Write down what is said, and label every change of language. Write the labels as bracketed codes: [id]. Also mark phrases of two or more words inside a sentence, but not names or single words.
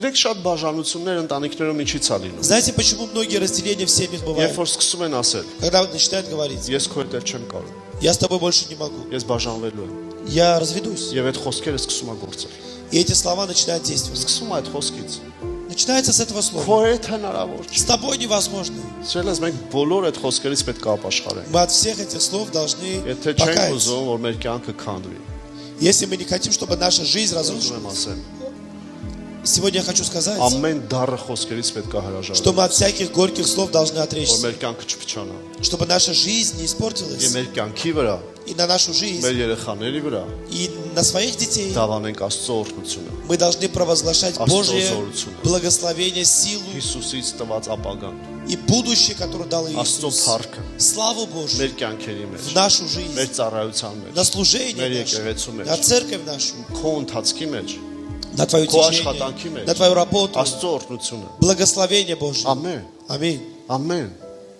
[hy] Դեք շատ բաժանություններ ընտանիքներում ինչի՞ց է լինում։ [ru] Знаете, почему многие разделения в семьях [hy] Երբ [ru] бывают? [hy] որ սկսում են ասել, [ru] Когда начинают говорить, [hy] ես քո հետ չեմ կարող, [ru] я с тобой больше не могу, [hy] ես բաժանվելու եմ։ [ru] я разведусь. [hy] Եվ այդ խոսքերը սկսում է գործել։ [ru] И эти слова начинают действовать. [hy] Սկսում է այդ խոսքից։ [ru] Начинается с этого слова. [hy] Քո հետ հնարավոր [ru] С [hy] չի։ [ru] тобой невозможно. [hy] Սրել ես մենք բոլոր այդ խոսքերից պետք է ապաշխարենք։ [ru] Мы от всех этих слов должны [hy] Եթե չենք [ru] покаяться. [hy] ուզում, որ մեր կյանքը քանդվի, [ru] Если мы не хотим, чтобы наша жизнь [hy] ուզում [ru] разрушилась, [hy] եմ ասել, [ru] сегодня я хочу сказать, [hy] ամեն դառը խոսքերից պետք է հրաժարվել, [ru] что мы от всяких горьких слов должны [hy] որ [ru] отречься, [hy] մեր կյանքը չփչանա։ [ru] чтобы наша жизнь не [hy] Եվ [ru] испортилась, [hy] մեր кյանքի վրա, [ru] и на нашу жизнь, [hy] մեր երեխաների վրա [ru] и на своих детей [hy] դավանենք Աստծո օրհնությունը, [ru] мы должны провозглашать Божье [hy] Աստծո [ru] благословение, силу [hy] Հիսուսից տված ապագան, [ru] и будущее, которое дал [hy] Աստծո [ru] Иисус. [hy] փառքը [ru] Славу Божью [hy] մեր կյանքերի [ru] в [hy] մեջ, [ru] нашу [hy] մեր [ru] жизнь, [hy] ծառայության [ru] на [hy] մեջ, [ru] служение [hy] մեր [ru] наше, [hy] եկեղեցու մեջ, [ru] на церковь нашу, [hy] քո ընթացքի մեջ, [ru] на твое [hy] քո [ru] течение, [hy] աշխատանքի մեջ, [ru] на твою работу. [hy] Աստծո օրհնությունը։ [ru] Благословение Божье. [hy] Ամեն, [ru] Аминь. [hy] ամեն։